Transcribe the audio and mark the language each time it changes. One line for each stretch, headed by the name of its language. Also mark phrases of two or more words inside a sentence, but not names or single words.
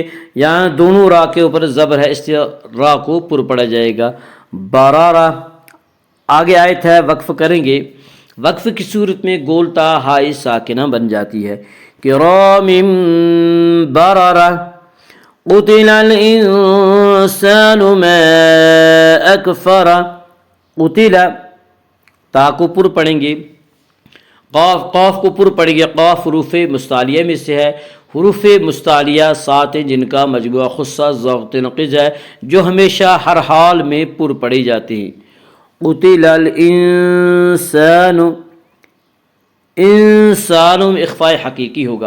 Urdu: یہاں دونوں را کے اوپر زبر ہے، اس لیے را کو پر پڑھا جائے گا، برارہ۔ آگے آیت ہے، وقف کریں گے۔ وقف کی صورت میں گولتا ہائی ساکنہ بن جاتی ہے۔
Arabic: کرام بررہ، قتل الانسان ما اکفرہ،
Urdu: قتل تا کو پر پڑھیں گے، قاف کو پر پڑھیں گے۔ قاف حروف مستعلیہ میں سے ہے۔ حروف مستعلیہ 7 ہیں جن کا مجموعہ خصہ ضابط نقض ہے، جو ہمیشہ ہر حال میں پر پڑھی جاتی ہیں۔
Arabic: قتل الانسان،
Urdu: انسان میں اخفاء حقیقی ہوگا۔